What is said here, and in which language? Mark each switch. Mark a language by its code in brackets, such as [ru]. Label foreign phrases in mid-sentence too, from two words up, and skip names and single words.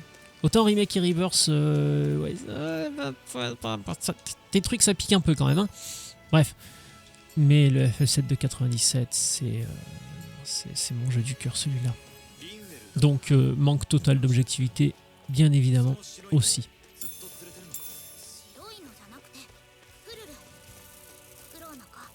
[fr] Autant Remake et Rebirth, ouais, des trucs ça pique un peu quand même. Hein. Bref. Mais le FF7 de 97, c'est mon jeu du cœur celui-là. Donc manque total d'objectivité, bien évidemment aussi. [ja] 白いのじゃなくてフルルフクロウのか。